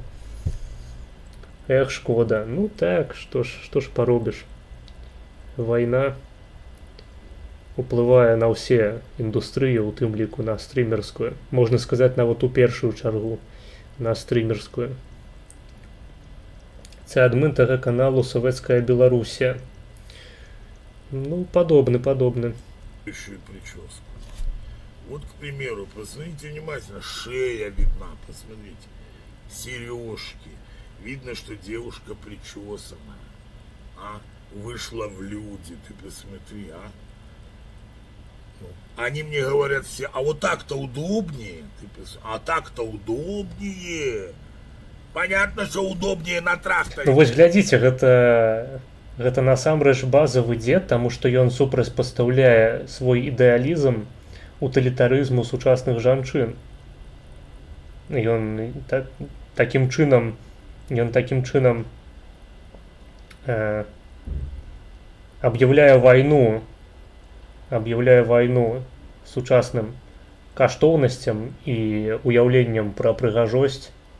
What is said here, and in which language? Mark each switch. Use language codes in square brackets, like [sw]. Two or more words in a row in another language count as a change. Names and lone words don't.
[be] Эх, шкода. Ну так, што ж паробіш. Вайна уплывае на ўсе індустрыі, у тым ліку на стрімерскую. Можна сказаць, нават у першую чаргу на стрімерскую. Це адмын тага каналу «Советская Белоруссия». [ru] Ну, подобны. Еще и прическу. Вот, к примеру, посмотрите внимательно, шея видна, посмотрите, сережки. Видно, что девушка причесанная, вышла в люди, ты посмотри, Они мне говорят все, а вот так-то удобнее, а так-то удобнее. Понятно, что удобнее на тракторе. [be] Ну вось глядзіце, гэта насамрэч базавы дзед, таму што ён супрацьпастаўляе свой ідэалізм утылітарызму сучасных жанчын. Ён такім чынам аб'яўляе вайну сучасным каштоўнасцям і уяўленням пра прыгажосць.